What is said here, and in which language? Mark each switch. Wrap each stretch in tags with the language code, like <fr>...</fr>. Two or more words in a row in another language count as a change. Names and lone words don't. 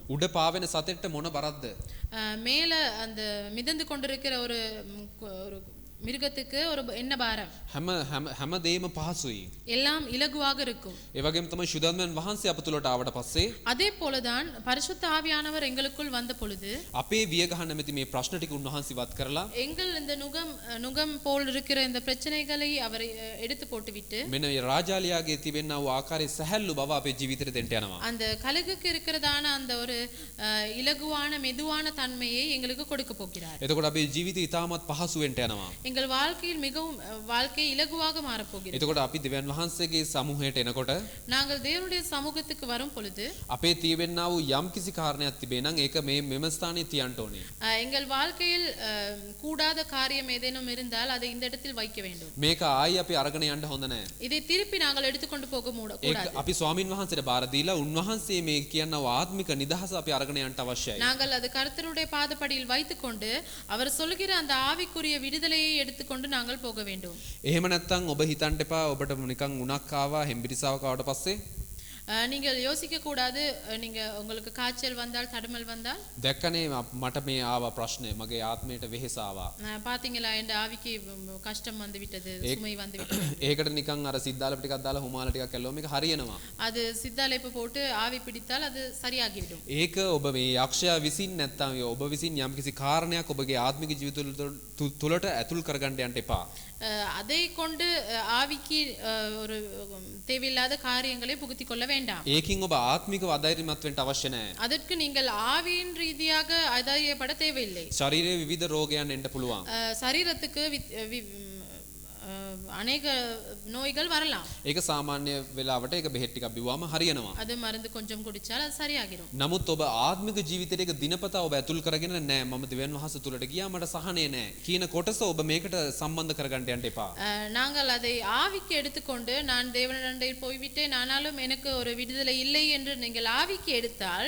<si>උඩ පාවෙන සතෙක්ට මොන බරක්ද?</si> <ta>மேல அந்த மிதந்து கொண்டிருக்கிற ஒரு மிருகத்துக்கு ஒரு என்ன பாரம்?</ta> <si>හැම දෙයක්ම පහසුයි.</si> <ta>எல்லாம் இலகுவாக இருக்கும்.</ta> <si>ඒ වගේම තමයි ශුද්ධාත්මයන් වහන්සේ අප තුලට ආවට පස්සේ</si> <ta>அதே போலதான் பரிசுத்த ஆவியானவர் எங்களுக்குள் வந்த பொழுது</ta> <si>අපේ වියගහ නැමැති මේ ප්‍රශ්න ටික උන්වහන්සේ වත් කරලා</si> <ta>எங்கள் இந்த நுகம் போல் இருக்கிற இந்த பிரச்சனைகளை அவர் எடுத்து போட்டுவிட்டு</ta> <si>මෙන්න මේ රාජාලියාගේ තිබෙනා වූ ආකාරයේ සැහැල්ලු බව අපේ ජීවිතේට දෙන්න යනවා.</si> <ta>அந்த கழுகுக்கு இருக்கிறதான அந்த ஒரு இலகுவான மெதுவான தன்மையை எங்களுக்கு கொடுக்க போகிறார்.</ta> <si>එතකොට අපේ ජීවිතය ඉතාමත් පහසු වෙන්න යනවා.</si> <ta>எங்கள் வாழ்க்கையில் மிகவும் வாழ்க்கை இலகுவாக மாற போகிறது.</ta> <si>එතකොට අපි දෙවියන් වහන්සේගේ සමූහයට එනකොට</si> <ta>நாங்கள் தேவனுடைய சமூகத்துக்கு வரும் பொழுது</ta> <si>අපේ තියෙන්නා වූ යම් කිසි කාරණයක් තිබේ නම් ඒක මෙම ස්ථානයේ තියන්න ඕනේ.</si> <ta>எங்கள் வாழ்க்கையில் கூடாத காரியம் ஏதேனும் இருந்தால் அதை இந்த இடத்தில் வைக்க வேண்டும்.</ta> <si>මේක ආයි අපි අරගෙන යන්න හොඳ නැහැ.</si> <ta>இதை திருப்பி நாங்கள் எடுத்துக்கொண்டு போக கூடாது.</ta> <si>අපි ස්වාමින් වහන්සේට බාර දීලා උන්වහන්සේ මේ කියනවා ආත්මික නිදහස අපි අරගෙන යන්න අවශ්‍යයි.</si> <ta>நாங்கள் அது கர்த்தருடைய பாதப்படியில் வைத்துக்கொண்டு அவர் சொல்கிற அந்த ஆவிக்குரிய விடுதலையை எடுத்துக்கொண்டு நாங்கள் போக வேண்டும்.</ta> <si>එහෙම නැත්නම් ඔබ හිතන්න එපා ඔබට නිකන් උණක් ආවා හෙම්බිරිසාවක් ආවට පස්සේ</si> <ta>நீங்கள் யோசிக்க கூடாது நீங்க உங்களுக்கு காய்ச்சல் வந்தால் தடுமல் வந்தால்</ta> <si>දැක්කනේ මට මේ ආවා ප්‍රශ්නේ මගේ ආත්මයට වෙහෙස ආවා.</si> <ta>பாத்தீங்களா என் ஆவிக்கு கஷ்டம் வந்து விட்டது சுமை வந்து விட்டது.</ta> <si>ඒකට නිකන් අර සිද්ධාලප ටිකක් දාලා හුමාල ටිකක් කැල්ලුවා මේක හරියනවා.</si> <ta>அது සිද්ධාලේප போட்டு ஆவி பிடித்தால் அது சரியாகிவிடும்.</ta> <si>ඒක ඔබ මේ යක්ෂයා විසින් නැත්තම් ඔබ විසින් යම්කිසි කාරණයක් ඔබගේ ආත්මික ජීවිත තුළට ඇතුල් කරගන්න යන්න එපා.</si> <ta>அதை கொண்டு ஆவிக்கு ஒரு தேவையில்லாத காரியங்களை புகுத்தி கொள்ள வேண்டாம்.</ta> <si>ඒකින් ඔබ ආත්මිකව අධෛර්යමත් වෙන්න අවශ්‍ය නැහැ.</si> <ta>அதற்கு நீங்கள் ஆவியின் ரீதியாக அதைரியப்பட தேவையில்லை.</ta> <si>ශරීරයේ විවිධ රෝගයන් එන්න පුළුවන්.</si> <ta>சரீரத்துக்கு அநேக நோய்கள் வரலாம்.</ta> <si>ඒක සාමාන්‍ය වෙලාවට ඒක බෙහෙත් ටිකක් බිව්වම හරියනවා.</si> <ta>அது மருந்து கொஞ்சம் குடிச்சால் அது சரியாகிடும்.</ta> <si>නමුත් ඔබ ආත්මික ජීවිතයට ඒක දිනපතා ඔබ ඇතුල් කරගෙන නැහැ. මම දෙවියන් වහන්සේ තුලට ගියා මට සහනය නැහැ. කියන කොටස ඔබ මේකට සම්බන්ධ කරගන්න යන්න එපා.</si> <ta>நாங்கள் அதை ஆவிக்கு எடுத்துக்கொண்டு நான் தேவனிடத்தில் போய்விட்டேன் ஆனாலும் எனக்கு ஒரு விடுதலை இல்லை என்று நீங்கள் ஆவிக்கு எடுத்தால்</ta>